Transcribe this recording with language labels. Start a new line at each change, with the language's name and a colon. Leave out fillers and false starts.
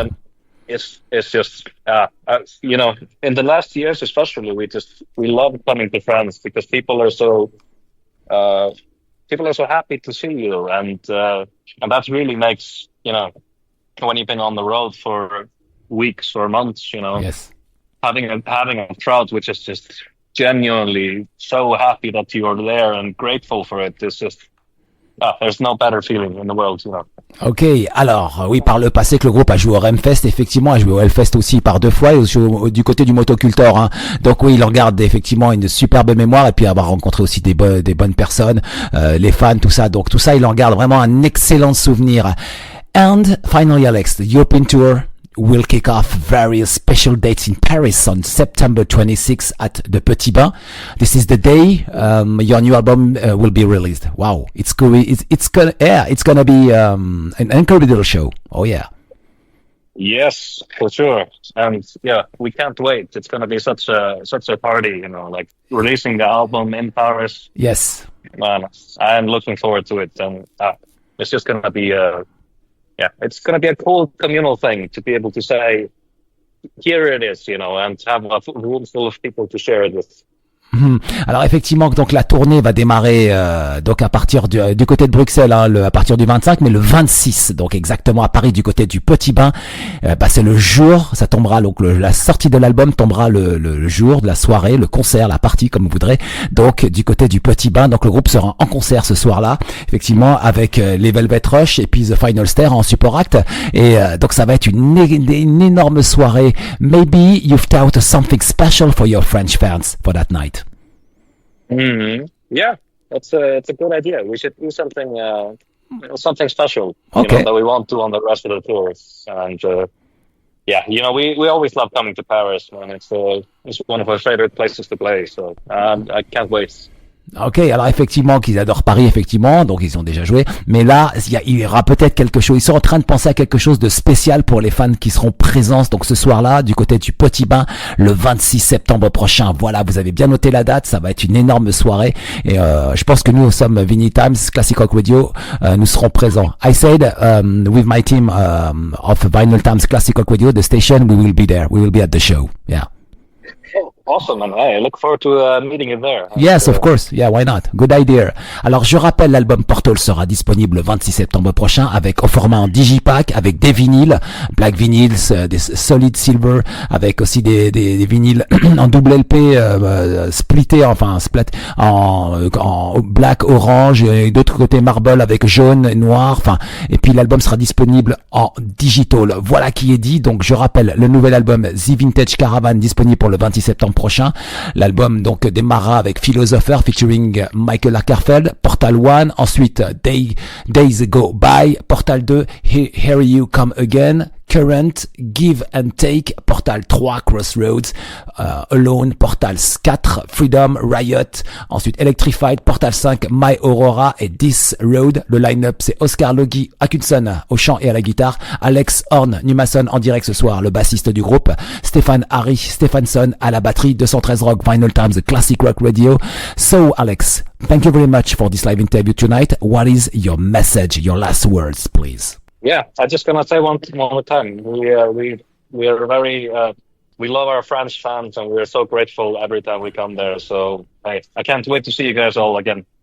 English: And it's just, you know, in the last years especially, we love coming to France, because people are so happy to see you, and that really makes, you know, when you've been on the road for weeks or months, you know, yes, having a crowd which is just genuinely so happy that you're there and grateful for it, is just, there's no better feeling in the world, you know.
French: Ok, alors oui, par le passé que le groupe a joué au Remfest, effectivement, a joué au Hellfest aussi par 2 fois, et du côté du Motocultor, hein. Donc oui, il en garde effectivement une superbe mémoire, et puis avoir rencontré aussi des bonnes personnes, les fans, tout ça. Donc tout ça, il en garde vraiment un excellent souvenir.
English: And finally, Alex, the European tour will kick off various special dates in Paris on September 26th at the Petit Bain. This is the day your new album will be released. Wow, it's gonna be an incredible show. Oh yeah. Yes, for sure. And yeah, we can't wait. It's going to be such a party, like releasing the album in Paris. Yes. Man, I'm looking forward to it. And it's just going to be it's going to be a cool communal thing to be able to say, here it is, and have a room full of people to share it with.
French: Alors effectivement, donc la tournée va démarrer donc à partir du côté de Bruxelles, à partir du 25, mais le 26, donc exactement à Paris du côté du Petit Bain. C'est le jour, ça tombera donc la sortie de l'album tombera le jour de la soirée, le concert, la partie comme vous voudrez. Donc du côté du Petit Bain, donc le groupe sera en concert ce soir-là, effectivement avec les Velvet Rush et puis The Final Stair en
English: support act.
French: Et donc ça va être une énorme soirée.
English: Maybe you've thought of something special for your French fans for that night. Mm-hmm. Yeah, it's a good idea. We should do something special, okay, that we won't do on the rest of the tour. And we always love coming to Paris, and it's one of our favorite places to play. So I can't wait.
French: Ok, alors effectivement qu'ils adorent Paris, effectivement, donc ils ont déjà joué, mais là il y aura peut-être quelque chose, ils sont en train de penser à quelque chose de spécial pour les fans qui seront présents donc ce soir-là du côté du Petit Bain le 26 septembre prochain. Voilà, vous avez bien noté la date, ça va être une énorme soirée et je pense que nous au Vinylestimes, Classic Rock Radio, nous serons présents.
English: I said with my team of Vinylestimes Classic Rock Radio, the station, we will be there, we will be at the show, yeah. Awesome, and I look forward to meeting you there. Yes, of course. Yeah, why not? Good idea.
French: Alors, je rappelle, l'album Portal sera disponible le 26 septembre prochain au format en digipack, avec des vinyles,
English: black vinyls,
French: des solid silver, avec aussi des vinyles en double LP, splittés, en black, orange, et d'autre côté marble avec jaune, noir, et puis l'album sera disponible en digital. Voilà qui est dit. Donc, je rappelle, le nouvel album The Vintage Caravan disponible pour le 26 septembre prochain. L'album donc démarrera avec Philosopher featuring Mikael Åkerfeldt, Portal 1, ensuite Days Go By, Portal 2, Here You Come Again, Current, Give and Take, Portal 3, Crossroads, Alone, Portal 4, Freedom, Riot, ensuite Electrified, Portal 5, My Aurora et This Road. Le line-up c'est Óskar Logi Ágústsson au chant et à la guitare, Örn Númason en direct ce soir, le bassiste du groupe, Stefán Ari Stefánsson à la batterie, 213 Rock, Vinylestimes, Classic Rock Radio.
English: So Alex, thank you very much for this live interview tonight. What is your message, your last words, please? Yeah, I'm just gonna say one more time. We are very we love our French fans, and we're so grateful every time we come there. So I can't wait to see you guys all again.